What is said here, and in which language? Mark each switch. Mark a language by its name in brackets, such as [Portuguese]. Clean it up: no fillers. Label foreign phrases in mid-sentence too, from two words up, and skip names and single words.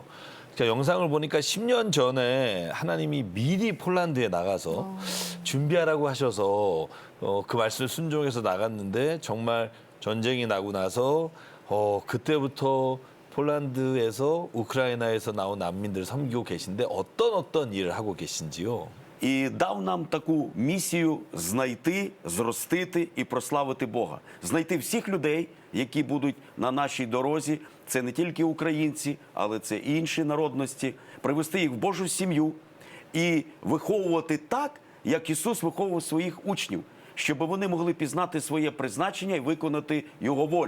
[Korean] 제가 영상을 보니까 10년 전에 하나님이 미리 폴란드에 나가서 준비하라고 하셔서 그 말씀을 순종해서 나갔는데 정말 전쟁이 나고 나서 그때부터 폴란드에서 우크라이나에서 나온 난민들을 섬기고 계신데 어떤 일을 하고 계신지요? [Ukrainian] І дав нам таку місію знайти, зростити і прославити Бога. Знайти всіх людей, які будуть на нашій дорозі. Це не тільки українці, але це і інші народності. Привести їх в Божу сім'ю і виховувати так, як Ісус виховував своїх учнів, щоб вони могли пізнати своє призначення і виконати Його волю.